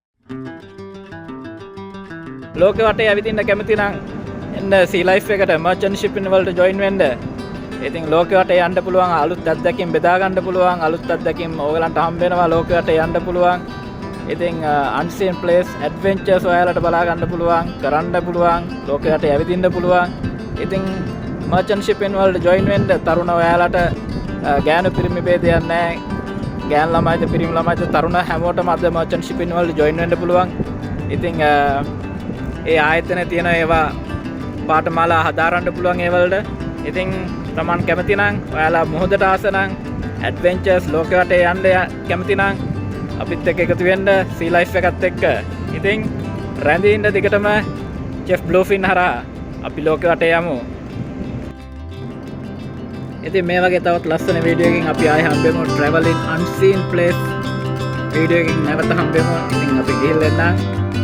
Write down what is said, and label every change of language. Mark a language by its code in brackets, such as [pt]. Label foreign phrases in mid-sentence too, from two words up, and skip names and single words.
[si] ලෝකෙ වටේ ඇවිදින්න කැමති නම් එන්න Sea Life එකට [en] merchant shipping [si] වලට join වෙන්න. ඉතින් ලෝකෙ වටේ යන්න පුළුවන්, අලුත් අත්දැකීම් බෙදා ගන්න පුළුවන්, අලුත් අත්දැකීම් ඕගලන්ට හම්බ වෙනවා ලෝකෙ වටේ යන්න පුළුවන්. ඉතින් [en] unseen place adventures [si] ඔයාලට බලා ගන්න පුළුවන්, කරන්න පුළුවන්, ලෝකෙ වටේ ඇවිදින්න පුළුවන්. ඉතින් [en] merchant shipping [si] වලට join වෙන්න තරුණ ඔයාලට ගෑනු පිරිමි ભેදයක් නැහැ. ගෑනු ළමයිද පිරිමි ළමයිද තරුණ හැමෝටම අද [en] merchant shipping [si] වලට join වෙන්න පුළුවන්. ඉතින් ඒ ආයතනයේ තියෙන ඒවා පාඨමාලා හදාරන්න පුළුවන් ඒ වලට. ඉතින් තමන් කැමති නම් ඔයාලා මොහොතට ආස නම් ඇඩ්වෙන්චර්ස් ලෝකෙ වටේ යන්න කැමති නම් අපිත් එක්ක එකතු වෙන්න Sea Life එකත් එක්ක. ඉතින් රැඳී ඉන්න දිගටම Chef Bluefin හරහා අපි ලෝකෙ වටේ යමු. ඉතින් මේ වගේ තවත් ලස්සන වීඩියෝ එකකින් අපි ආයෙ හම්බෙමු. [en] Travel in unseen place [si] වීඩියෝ එකකින් නැවත හම්බෙමු. ඉතින් අපි ගිහින් එන්නම්.